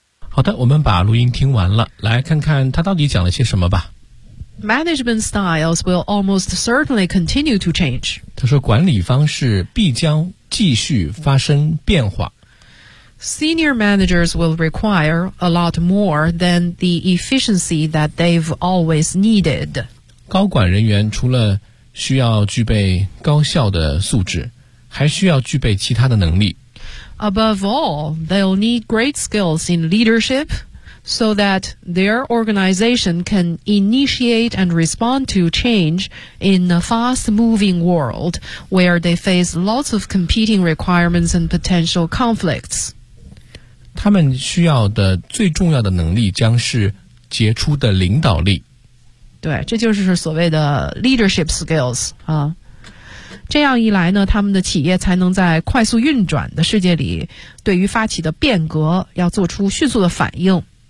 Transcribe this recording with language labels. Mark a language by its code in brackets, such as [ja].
[zh] 好的，我们把录音听完了，来看看他到底讲了些什么吧。 [en] Management styles will almost certainly continue to change. [zh] 他说管理方式必将继续发生变化。 [en] Senior managers will require a lot more than the efficiency that they've always needed. [zh] 高管人员除了需要具备高效的素质，还需要具备其他的能力。 [en] Above all, they'll need great skills in leadership so that their organization can initiate and respond to change in a fast-moving world where they face lots of competing requirements and potential conflicts. [zh] 他们需要的最重要的能力将是杰出的领导力。对，这就是所谓的 leadership skills, 啊。这样一来呢，他们的企业才能在快速运转的世界里，对于发起的变革要做出迅速的反应。